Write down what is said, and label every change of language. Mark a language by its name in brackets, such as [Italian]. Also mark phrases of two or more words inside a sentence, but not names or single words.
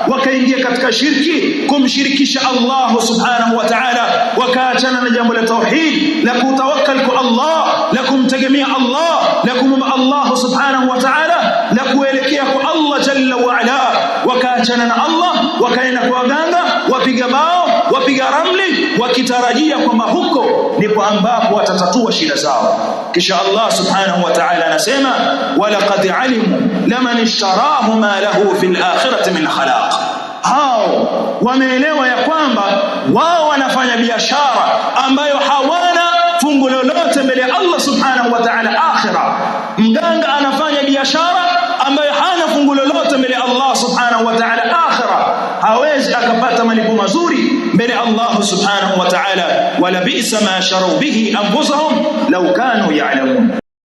[Swahili] Wakaingia katika shirki, kumshirikisha Allah [Arabic] سبحانه وتعالى, [Swahili] wakaachana na jambo la tauhid, la kutawakkal kwa Allah, la kumtegemea Allah, la kumomba Allah subhanahu wa ta'ala, la kuelekea kwa Allah [Arabic] جل وعلا. [Swahili] Wakaachana na Allah, wakaenda kwa waganga, wapiga bao, wapiga ramli, wakitarajia kwamba huko ndipo ambapo watatatua shida zao. Kisha Allah [Arabic] سبحانه وتعالى [Swahili] anasema, [Arabic] ولقد علموا لمن اشتراه ما له في الآخرة من خلاق. [Swahili] Hao wameelewa ya kwamba wao wanafanya biashara ambayo hawana fungu lolote mbele ya Allah [Arabic] سبحانه وتعالى [Swahili] akhira. Mganga anafanya biashara ambayo hana fungu lolote mbele ya Allah [Arabic] سبحانه وتعالى [Swahili] akhira, hawezi akapata malipo mazuri mbele Allah [Arabic] سبحانه وتعالى. ولبئس ما شروا به أنفسهم لو كانوا يعلمون.